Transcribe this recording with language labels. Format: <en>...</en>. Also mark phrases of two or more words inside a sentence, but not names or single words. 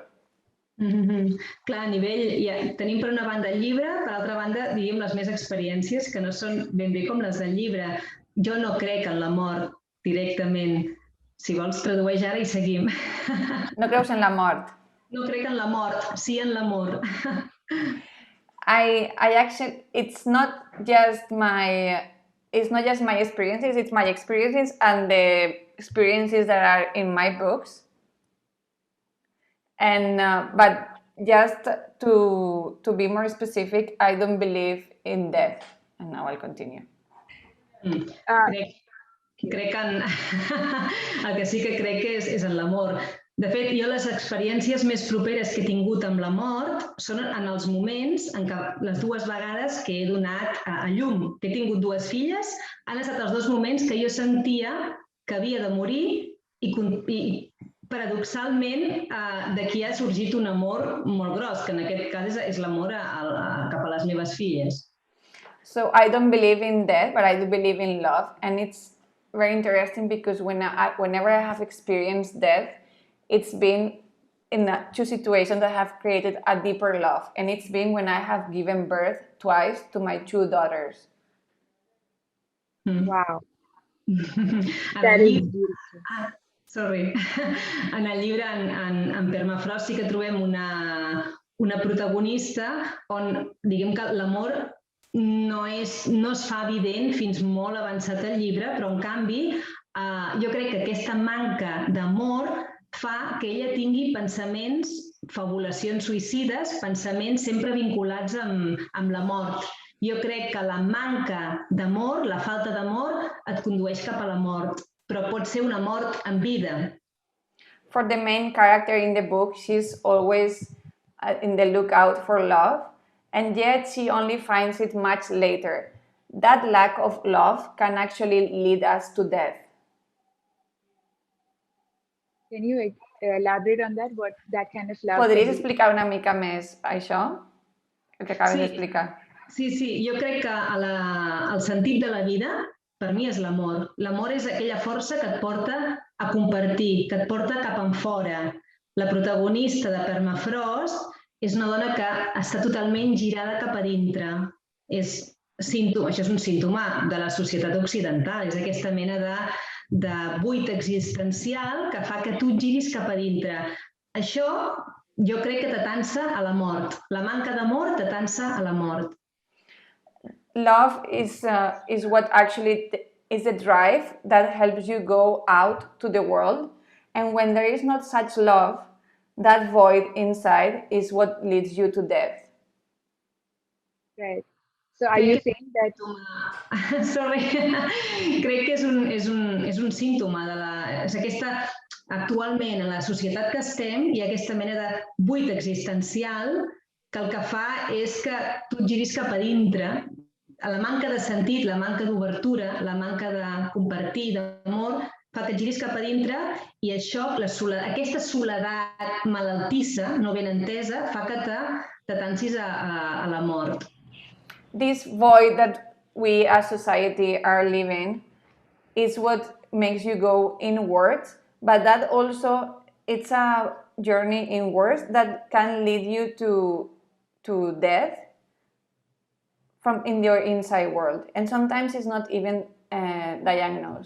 <ca>Clar, a nivell... Tenim per una banda el llibre, per altra banda, diríem, les més experiències que no són ben bé com les del llibre. Jo no crec en la mort directament. Si vols, tradueix ara i seguim. No creus en la mort? No crec en la mort, sí en l'amor.</ca> <en>It's not just my experiences, it's my experiences and the experiences that are in my books. And but just to be more specific, I don't believe in death. And now I'll continue.</en> <ca>Crec que el que sí que crec que és en l'amor. De fet, jo les experiències més properes que he tingut amb la mort són en els moments en què les dues vegades que he donat a llum, que he tingut dues filles, han estat els dos moments que jo sentia que havia de morir i paradoxalment d'aquí ha sorgit un amor molt gros, que en aquest cas és l'amor cap a les meves filles.</ca> <en>So I don't believe in death, but I do believe in love, and it's very interesting because whenever I have experienced death, it's been in two situations that have created a deeper love, and it's been when I have given birth twice to my two daughters. Wow. That is beautiful. Sorry.</en> <ca>En el llibre, en Permafrost, sí que trobem una protagonista on, diguem que l'amor no es fa evident fins molt avançat el llibre, però en canvi jo crec que aquesta manca d'amor fa que ella tingui pensaments, fabulacions suïcides, pensaments sempre vinculats amb la mort. Jo crec que la manca d'amor, la falta d'amor, et condueix cap a la mort, però pot ser una mort en vida.</ca> <en>For the main character in the book, she's always in the lookout for love, and yet she only finds it much later. That lack of love can actually lead us to death. Can you elaborate on that? What that kind of love?</en> <ca>Podries explicar una mica més això? El que acabes d'explicar. Sí, jo crec que el sentit de la vida, per mi, és l'amor. L'amor és aquella força que et porta a compartir, que et porta cap enfora. La protagonista de Permafrost és una dona que està totalment girada cap a dintre. Això és un símptoma de la societat occidental, és aquesta mena de buit existencial que fa que tu et giris cap a dintre. Això jo crec que t'atansa a la mort. La manca d'amor t'atansa a la mort.</ca> <en>Love is what actually is the drive that helps you go out to the world, and when there is not such love, that void inside is what leads you to death. Right. So are you saying that... Sorry.</en> <ca>Crec que és un símptoma de actualment en la societat que estem hi ha aquesta mena de buit existencial que el que fa és que tu et giris cap a dintre. La manca de sentit, la manca d'obertura, la manca de compartir, d'amor, fa que et giris cap a dintre i això, aquesta soledat malaltissa, no ben entesa, fa que t'atansis a la mort.</ca> <en>This void that we as society are living is what makes you go inwards, but that also, it's a journey inwards that can lead you to death from in your inside world, and sometimes it's not even diagnosed.</en>